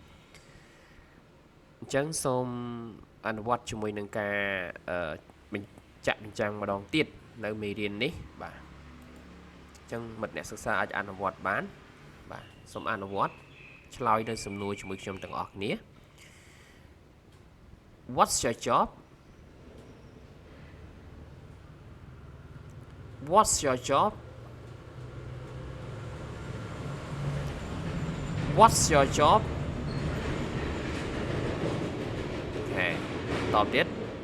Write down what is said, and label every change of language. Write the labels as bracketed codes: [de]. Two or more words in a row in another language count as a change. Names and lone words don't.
[km] អញ្ចឹងសូមអនុវត្តជាមួយនឹងការបញ្ចាំងម្ដងទៀតនៅមេរៀននេះបាទអញ្ចឹងមិត្តអ្នកសិក្សាអាចអនុវត្តបានបាទសូមអនុវត្តឆ្លើយនៅសំណួរជាមួយខ្ញុំទាំងអស់គ្នា [en] What's your job What's your job What's your job [th] โอเคตอบ [en] ទៀត